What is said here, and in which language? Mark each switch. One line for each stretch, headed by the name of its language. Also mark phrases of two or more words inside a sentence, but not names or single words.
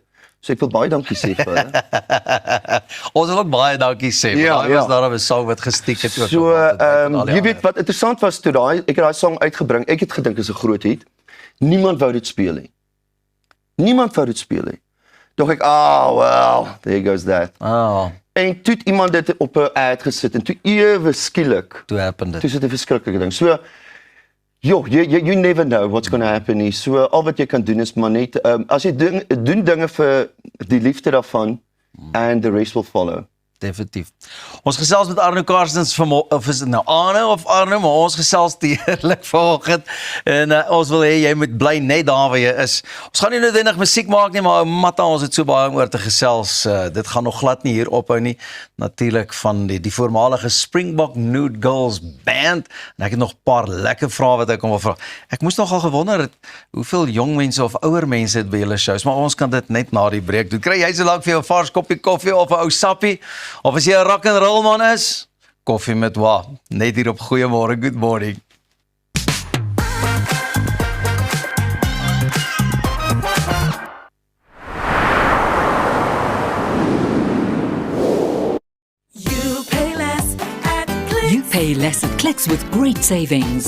Afrikaans: So ek wil baie dankie sê vir hulle. Ons wil ook baie dankie sê. Daai was daar 'n song wat gestiek het ook. So jy weet wat interessant was toe ek het daai song uitgebring. Ek het gedink is 'n groot hit. Niemand wou dit speel nie. Niemand wou dit speel nie. Dog ek,
English: well, there goes that.
Afrikaans: En toe het iemand dit op 'n ad gesit en toe ewe skielik toe happen dit. Toe sit 'n verskriklike ding.
English: So you never know what's going to happen nie.
Afrikaans: So al wat jy kan doen is maar net as jy doen dinge vir die liefde daarvan
English: and the rest will follow.
Afrikaans: Definitief. Ons gesels met Arno Karstens of is dit nou Arno, maar ons gesels heerlik vanoggend en ons wil hê jy moet bly net daar waar jy is. Ons gaan nie noodwendig musiek maak nie, maar Matta, ons het so baie om oor te gesels. Dit gaan nog glad nie hier ophou nie. Natuurlik van die voormalige Springbok Nude Girls band. En ek het nog 'n paar lekker vrae wat ek wil vra. Ek moes nogal gewonder het hoeveel jong mense of ouer mense het by julle shows, maar ons kan dit net na die breek doen. Kry jy so lank vir jou 'n vars koppie koffie of 'n ou sappie? Of as jy 'n
English: rock and roll
Afrikaans: man is, koffie met wa, net hier op Goeiemôre,
English: good morning. You pay less at Clicks with great savings.